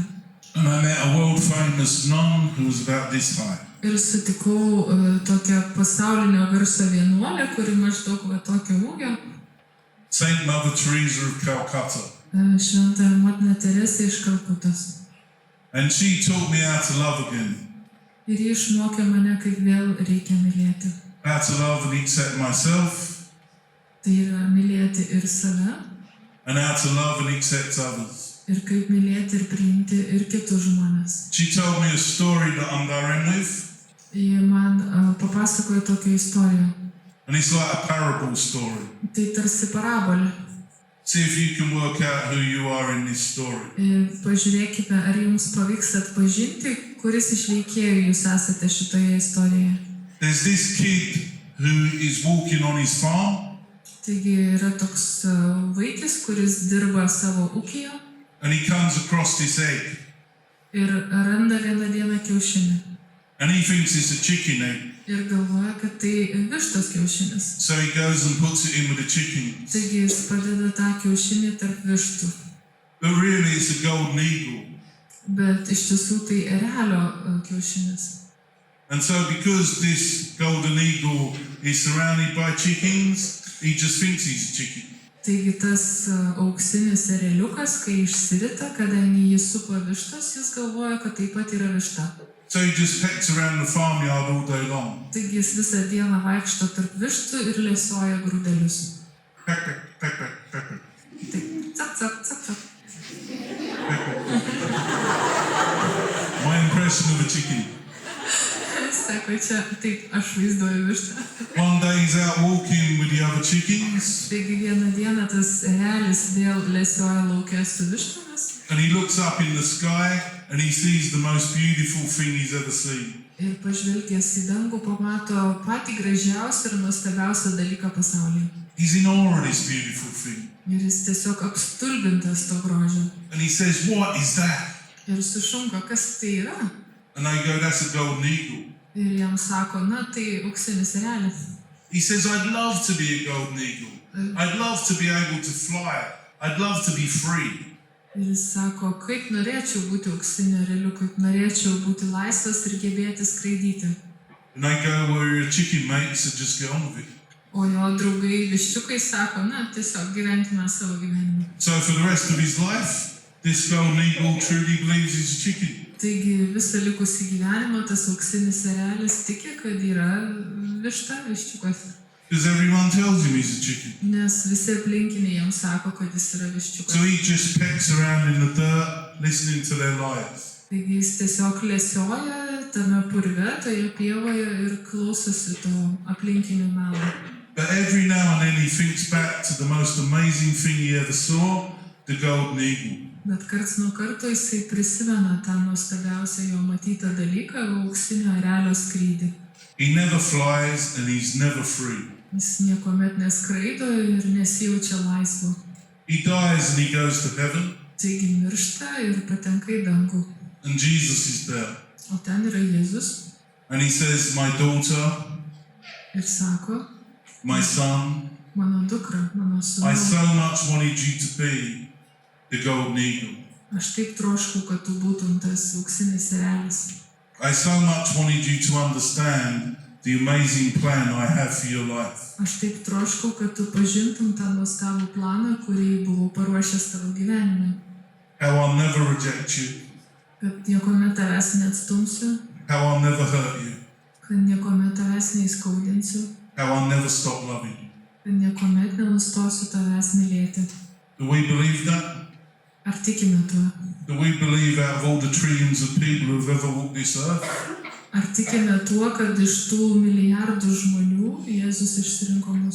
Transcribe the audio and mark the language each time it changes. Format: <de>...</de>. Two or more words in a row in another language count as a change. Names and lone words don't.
<en>And I met a world famous nun who was about this high.</en> <lt>Ir sutikau tokią pasaulinio garso vienuolę, kuri maždaug va tokio ūgio.</lt> <en>Saint Mother Teresa of Calcutta.</en> <lt>Šventąją motiną Teresę iš Kalkutos.</lt> <en>And she taught me how to love again.</en> <lt>Ir ji išmokė mane, kaip vėl reikia mylėti.</lt> <en>How to love and accept myself.</en> <lt>Tai yra mylėti ir save.</lt> <en>And how to love and accept others.</en> <lt>Ir kaip mylėti ir priimti ir kitus žmonės.</lt> <en>She told me a story that I'm going with.</en> <lt>Ji man papasakojo tokią istoriją.</lt> <en>And it's like a parable story.</en> <lt>Tai tarsi parabolė.</lt> <en>See if you can work out who you are in this story.</en> <lt>Pažiūrėkite, ar jums pavyks atpažinti, kuris iš veikėjų jūs esate šitoje istorijoje.</lt> <en>There's this kid who is walking on his farm.</en> <lt>Taigi yra toks vaikis, kuris dirba savo ūkyje.</lt> <en>And he comes across this egg.</en> <lt>Ir randa vieną dieną kiaušinį.</lt> <en>And he thinks it's a chicken egg.</en> <lt>Ir galvoja, kad tai vištos kiaušinis.</lt> <en>So he goes and puts it in with the chickens.</en> <lt>Taigi jis padeda tą kiaušinį tarp vištų.</lt> <en>But really it's a golden eagle.</en> <lt>Bet iš tiesų tai erelio kiaušinis.</lt> <en>And so because this golden eagle is surrounded by chickens, he just thinks he's a chicken.</en> <lt>Taigi tas auksinis ereliukas, kai išsirita, kadangi jis supa vištas, jis galvoja, kad taip pat yra višta.</lt> <en>So he just pecks around the farmyard all day long.</en> <lt>Taigi jis visą dieną vaikšto tarp vištų ir lesioja grūdelius.</lt> <en>Peck, peck, peck, peck, peck, peck.</en> <lt>Taip, cak, cak, cak, cak.</lt> <en>My impression of a chicken.</en> <lt>Sako, čia taip aš vaizduoju vištą.</lt> <en>One day he's out walking with the other chickens.</en> <lt>Taigi vieną dieną tas erelis vėl lesioja lauke su vištomis.</lt> <en>And he looks up in the sky and he sees the most beautiful thing he's ever seen.</en> <lt>Ir pažvelgęs į dangų pamato patį gražiausią ir nuostabiausią dalyką pasaulyje.</lt> <en>He's in awe of this beautiful thing.</en> <lt>Ir jis tiesiog apstulbintas to grožio.</lt> <en>And he says, what is that?</en> <lt>Ir sušunka, kas tai yra?</lt> <en>And they go, that's a golden eagle.</en> <lt>Ir jam sako, na tai auksinis erelis.</lt> <en>He says, I'd love to be a golden eagle. I'd love to be able to fly. I'd love to be free.</en> <lt>Ir jis sako, kaip norėčiau būti auksiniu ereliu, kaip norėčiau būti laisvas ir gebėti skraidyti.</lt> <en>And they go, well, you're a chicken, mate, so just get on with it.</en> <lt>O jo draugai viščiukai sako, na tiesiog gyvenkime savo gyvenimą.</lt> <en>So for the rest of his life, this golden eagle truly believes he's a chicken.</en> <lt>Taigi visą likusį gyvenimą tas auksinis erelis tiki, kad yra višta, viščiukas.</lt> <en>Because everyone tells him he's a chicken.</en> <lt>Nes visi aplinkiniai jam sako, kad jis yra viščiukas.</lt> <en>So he just pecks around in the dirt, listening to their lies.</en> <lt>Taigi jis tiesiog lesioja tame purve, toje pievoje ir klausosi to aplinkinių melo.</lt> <en>But every now and then he thinks back to the most amazing thing he ever saw, the golden eagle.</en> <lt>Bet karts nuo karto jisai prisimena tą nuostabiausią jo matytą dalyką, auksinio erelio skrydį.</lt> <en>He never flies and he's never free.</en> <lt>Jis niekuomet neskraido ir nesijaučia laisvu.</lt> <en>He dies and he goes to heaven.</en> <lt>Taigi miršta ir patenka į dangų.</lt> <en>And Jesus is there.</en> <lt>O ten yra Jėzus.</lt> <en>And he says, my daughter,</en> <lt>Ir sako,</lt> <en>my son,</en> <lt>mano dukra, mano</lt> <en>I</en> <lt>sūnau,</lt> <en>so much wanted you to be the golden eagle.</en> <lt>aš taip troškau, kad tu būtum tas auksinis erelis.</lt> <en>I so much wanted you to understand the amazing plan I have for your life.</en> <lt>Aš taip troškau, kad tu pažintum tą nuostabų planą, kurį buvau paruošęs tavo gyvenime.</lt> <en>How I'll never reject you.</en> <lt>Kad niekuomet tavęs neatstumsiu,</lt> <en>How I'll never hurt you.</en> <lt>kad niekuomet tavęs neįskaudinsiu,</lt> <en>How I'll never stop loving you.</en> <lt>kad niekuomet nenustosiu tavęs mylėti.</lt> <en>Do we believe that?</en> <lt>Ar tikime tuo?</lt> <en>Do we believe out of all the trillions of people who have ever walked this earth,</en> <lt>Ar tikime tuo, kad iš tų milijardų žmonių Jėzus išsirinko mus?</lt>